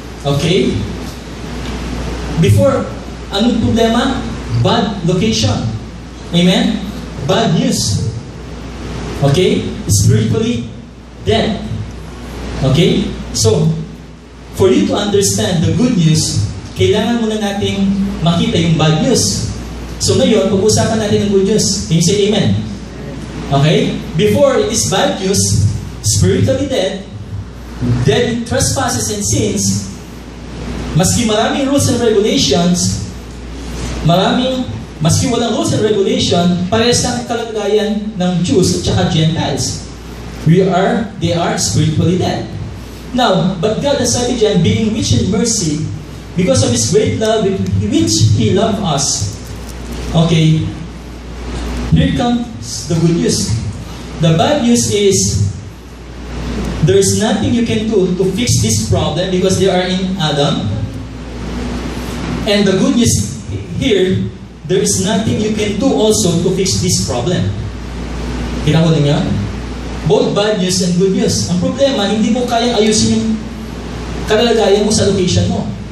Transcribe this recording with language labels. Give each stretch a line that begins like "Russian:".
English: Okay? Before, anong problema? Bad location. Amen? Bad news. Okay? Spiritually dead. Okay? So, for you to understand the good news,
Filipino: kailangan muna nating makita
English: yung bad news.
Filipino: So ngayon, pag-usapan natin ng good news.
English: Can you say amen? Okay? Before it is bad news, spiritually dead in trespasses and sins,
Filipino: maski maraming rules and regulations, maski walang rules and regulation, parehas lang ang kalagayan ng Jews at saka Gentiles.
English: They are spiritually dead. Now, but God, as
Filipino: sabi dyan,
English: being rich in mercy, because of His great love with which He loved us. Okay, here comes the good news. The bad news is, there's nothing you can do to fix this problem because they are in Adam. And the good news here, there is nothing you can do also to fix this problem.
Filipino: Kinahuli niya?
English: Both bad news and good news.
Filipino: Ang problema, hindi mo kayang ayusin yung kalagayan mo sa location mo.